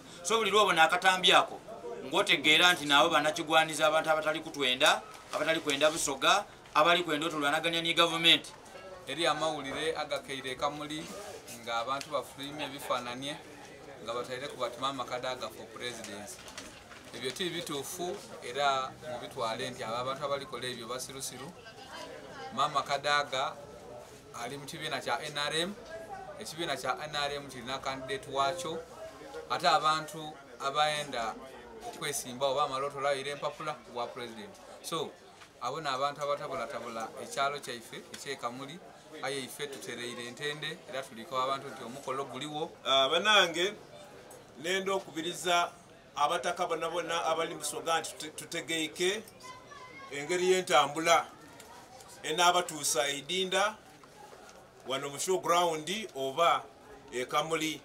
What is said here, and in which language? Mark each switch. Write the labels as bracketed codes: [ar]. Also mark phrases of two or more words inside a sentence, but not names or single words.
[xog] So buli lwobona akatambi ako ng'otegeera nti nabo bannakigwaniza abantu abatali kutwenda, abatali kwenda Busoga, abali kwenda otulwanaganya ne gavumenti. Eri amawulire agakeire Kamuli ng'abantu bafulumye ebifaananye nga bataire ku bati Mama Kadaga [en] for presidency. [xog] Ebyo ti bituufu era mubitwale nti abantu abalikola ebyo basirusiru. Mama Kadaga ali mu kibiina kya NRM, ekibiina kya NRM kirina candidate waakyo, ate abantu abayenda okwesimbawo bamala otolayo empapula bwa president. So abo n'abantu abatabulatabula ekyalo kyaife eky'e Kamuli aye ife tutereire entende era tuliko abantu nti omukolo guliwo. Banange nenda okubiriza abataka bonna abali mu Busoga nti tutegeike engeri y'entambula enaabatuusa Idinda wano mu showground oba e Kamuli.